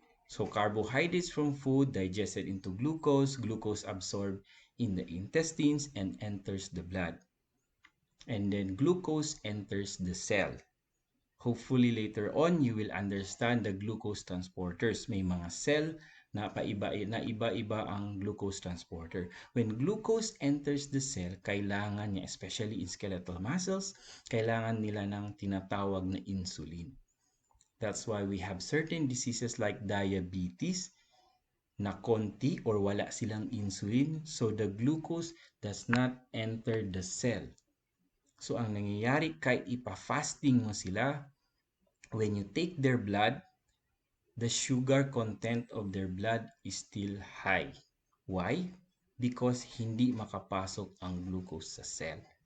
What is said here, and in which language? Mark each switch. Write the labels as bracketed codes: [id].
[en] So carbohydrates from food digested into glucose, glucose absorbed in the intestines and enters the blood. And then glucose enters the cell. Hopefully later on, you will understand the glucose transporters. [tl] May mga cell na iba-iba ang glucose transporter. [en] When glucose enters the cell, [tl] kailangan niya, [en] especially in skeletal muscles, [tl] kailangan nila ng tinatawag na [en] insulin. That's why we have certain diseases like diabetes [tl] na konti or wala silang [en] insulin, so the glucose does not enter the cell. So [tl] ang nangyayari kahit ipa-fasting mo sila, [en] when you take their blood, the sugar content of their blood is still high. Why? [tl] Because hindi makapasok ang glucose sa cell.